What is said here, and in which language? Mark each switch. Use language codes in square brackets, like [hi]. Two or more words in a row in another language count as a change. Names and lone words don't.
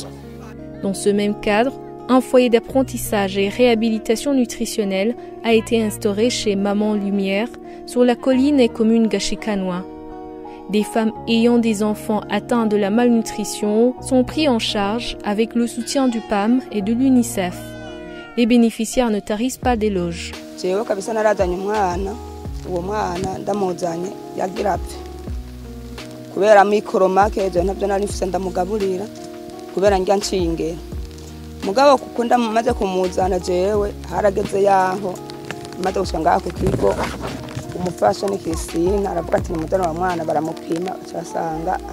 [fr] Dans ce même cadre, un foyer d'apprentissage et réhabilitation nutritionnelle a été instauré chez Maman Lumière sur la colline et commune Gashikanoa. Des femmes ayant des enfants atteints de la malnutrition sont pris en charge avec le soutien du PAM et de l'UNICEF. les bénéficiaires ne tarissent pas d'éloges. [rn] Jewe kabisa narazanye umwana, uwo mwana ndamuzanye yagira apfe. Kubera mikoro make je ntabyo nari mfise ndamugaburira kubera njya nshinge. Mugabo kuko ndamaze kumuzana jewe harageze yaho maze gushanga ku kigo umufasha ni Christine aravuga ati umudana wa mwana baramupima cyasanga